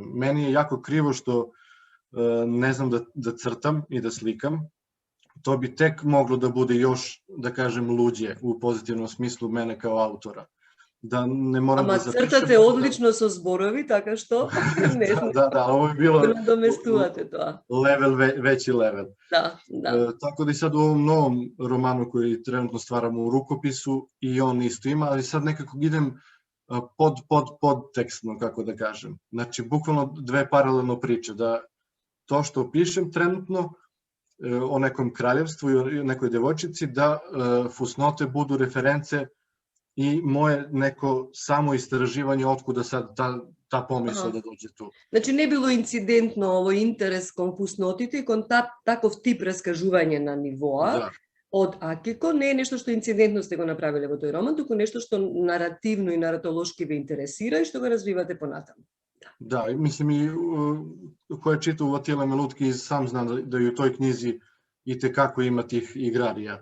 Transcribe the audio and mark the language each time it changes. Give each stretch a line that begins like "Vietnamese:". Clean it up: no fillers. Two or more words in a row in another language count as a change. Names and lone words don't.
Serbian: Meni je jako krivo što ne znam da crtam i da slikam. To bi tek moglo da bude još, da kažem, luđe u pozitivnom smislu mene kao autora. Da ne moram da zapišem...
Macedonian: Ама цртате одлично со зборови, така што не знам.
Serbian: Да, ово би било...
Macedonian: Да надоместувате тоа.
Serbian: Веći level.
Macedonian: Да.
Serbian: Tako da i sad u ovom novom romanu koji trenutno stvaramo u rukopisu i on isto ima, ali sad nekako idem podtekstno, kako da kažem. Znači, bukvalno dve paralelno priče, da to što pišem trenutno o nekom kraljevstvu i o nekoj devojčici, da fusnote budu reference i moje neko samo istraživanje otkuda sad ta pomisla da dođe tu.
Macedonian: Значи не било инцидентно овој интерес кон фуснотите и кон таков тип раскажување на нивоа од Акико, не е нешто што инцидентно сте го направиле во тој роман, туку нешто што наративно и наратолошки ве интересира и што го развивате понатаму.
Serbian: Да, мислим и кој читал Ватиле Мелутки сам зна да и у тој книзи и те како има тих играрија.